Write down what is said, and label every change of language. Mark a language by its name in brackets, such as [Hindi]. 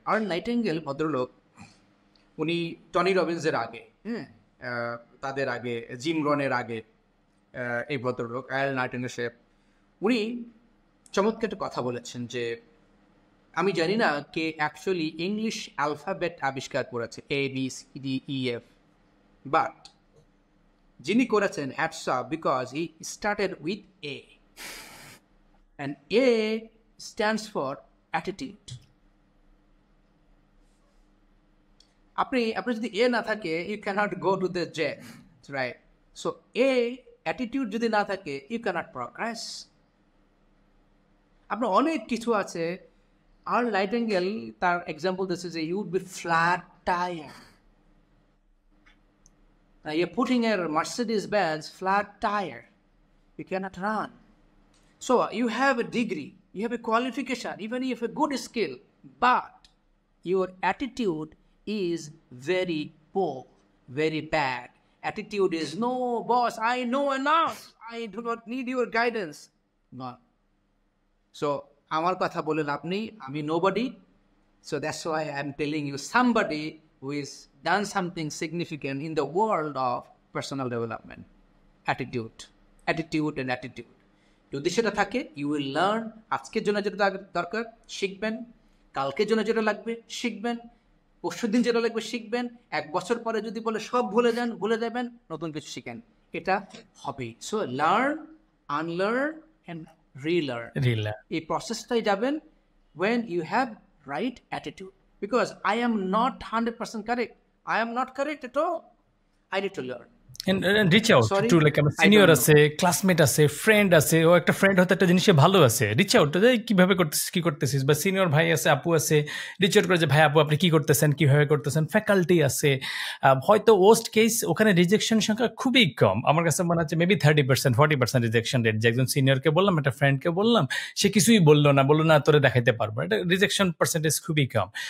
[Bangla] Nightingale ভদ্রলোক, উনি Tony রবিন্সের আগে, তাদের আগে, জিম রনের আগে, এই ভদ্রলোক আর্ল নাইটিঙ্গেল, উনি চমৎকার একটা কথা বলেছেন যে আমি জানি না কে অ্যাকচুয়ালি ইংলিশ অ্যালফাবেট আবিষ্কার করেছে, ABCDEF, বাট যিনি করেছেন, hats off, [English] Because he started with A, and A stands for attitude. [Bangla] আপনি যদি A না থাকে, [English] you cannot go to the J, right? So A, attitude [Bangla] যদি না থাকে, [English] you cannot progress. [Bangla] আপনার অনেক কিছু আছে। আর্ল নাইটিঙ্গেল তার এক্সাম্পল দিচ্ছে যে [English] you would be flat tire. Now you're putting a Mercedes-Benz flat tire, you cannot run. So you have a degree, you have a qualification, even if a good skill, but your attitude is very poor, very bad, attitude is, no, boss, I know enough. I do not need your guidance. No. [Bangla] So, আমার কথা বলে লাভ নেই, আমি nobody. [English] So that's why I'm telling you somebody who has done something significant in the world of personal development. Attitude and attitude. [Bangla] যদি সেটা থাকে, [English] you will learn. [Bangla] আজকের জন্য যেটা দরকার শিখবেন, কালকের জন্য যেটা লাগবে শিখবেন, পরশুদিন যেটা লাগবে শিখবেন, 1 বছর পরে যদি বলে সব ভুলে যাবেন, নতুন কিছু শিখেন, এটা হবে। [English] so learn, unlearn and relearn, [Bangla] এই প্রসেসটাই যাবেন [English] when you have right attitude, because I am not 100% correct. I am not correct at all. I need to learn. And reach out to like [Bangla] আমার সিনিয়র আছে, classmate আছে, friend আছে, ও একটা friend হয়তো একটা জিনিসে ভালো আছে, রিচ আউট যে কিভাবে করতেছিস, কি করতেছিস, বা সিনিয়র ভাই আছে, আপু আছে, রিচ আউট করে যে ভাই আপু আপনি কি করতেছেন, কিভাবে করতেছেন, ফ্যাকাল্টি আছে, হয়তো ওয়ার্স্ট কেস ওখানে রিজেকশন সংখ্যা খুবই কম, আমার কাছে মনে হচ্ছে মেবি 30% 40% রিজেকশন রেট, যে একজন সিনিয়রকে বললাম, একটা ফ্রেন্ডকে বললাম, সে কিছুই বললো না তোরে দেখাইতে পারবো, এটা রিজেকশন পার্সেন্টেজ খুবই কম।